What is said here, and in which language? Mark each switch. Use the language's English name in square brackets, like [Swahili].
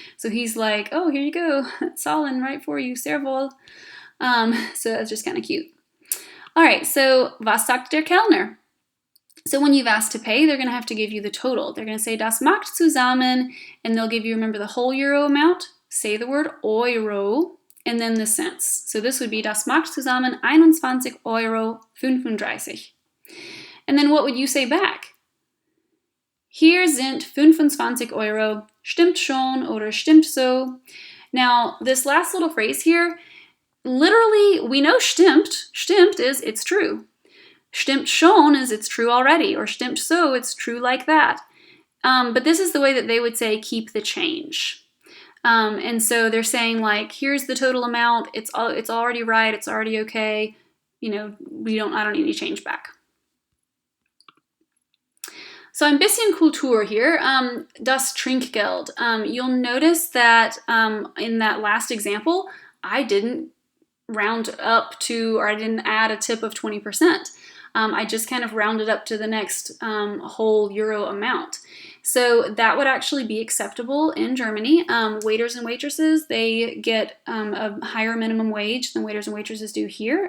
[English] So he's like, oh, here you go, zahlen, right for you, [German] sehr wohl. [English] So that's just kind of cute. All right, so [German] was sagt der Kellner? [English] So when you've asked to pay, they're going to have to give you the total. They're going to say, [German] das macht zusammen, [English] and they'll give you, remember, the whole euro amount. Say the word Euro, and then the cents. So this would be, [German] das macht zusammen 21,35 €. [English] And then what would you say back? [German] Hier sind 25 Euro, stimmt schon oder stimmt so. [English] Now, this last little phrase here, literally, we know stimmt. Stimmt is it's true. Stimmt schon is it's true already, or stimmt so, it's true like that. But this is the way that they would say keep the change. And so they're saying like, here's the total amount. It's already right. It's already okay. You know, I don't need any change back. So [German] ein bisschen Kultur [English] here, das Trinkgeld. You'll notice that in that last example, I didn't round up to, or I didn't add a tip of 20%. I just kind of rounded up to the next whole euro amount. So that would actually be acceptable in Germany. Waiters and waitresses, they get a higher minimum wage than waiters and waitresses do here.